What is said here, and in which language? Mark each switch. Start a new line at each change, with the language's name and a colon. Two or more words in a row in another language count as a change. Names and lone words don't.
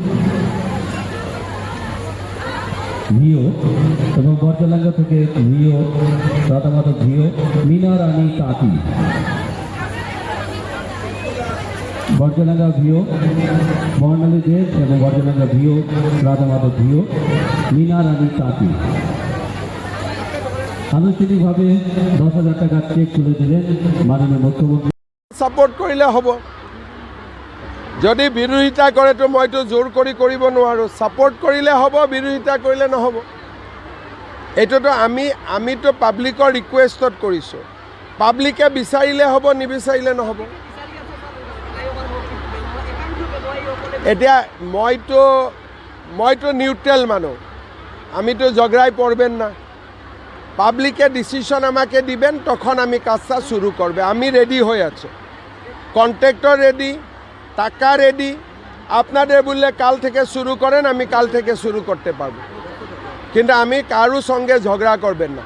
Bangla: ভিও, এবং বরজালেঙ্গা থেকে ভিও, রাধামাধব ভিও, মীনা রানী তাঁতি, বরজালেঙ্গা ভিও, বর্ণালী দেব এবং বরজালেঙ্গা ভিও, রাধামাধব ভিও, মীনা রানী তাঁতি আনুষ্ঠানিকভাবে 10,000 টাকার চেক তুলে দিলেন মাননীয় মুখ্যমন্ত্রী।
Assamese: সাপোর্ট কৰিলে হ'ব। যদি বিৰোধিতা কৰে তো মইতো জোৰ কৰি কৰিব নোৱাৰোঁ। ছাপোৰ্ট কৰিলে হ'ব, বিৰোধিতা কৰিলে নহ'ব। এইটোতো আমিতো পাব্লিকৰ ৰিকুৱেষ্টত কৰিছোঁ। পাব্লিকে বিচাৰিলে হ'ব, নিবিচাৰিলে নহ'ব। এতিয়া মইতো নিউট্ৰেল মানুহ,
Bangla: আমিতো ঝগড়াই পড়বেন না। পাবলিকে ডিসিশন আমাকে দিবেন, তখন আমি কাজটা শুরু করবে। আমি রেডি হয়ে আছে, কন্ট্রাক্টর রেডি, টাকা রেডি। আপনাদের বললে কাল থেকে শুরু করেন, আমি কাল থেকে শুরু করতে পারবো, কিন্তু আমি কারো সঙ্গে ঝগড়া করবেন না।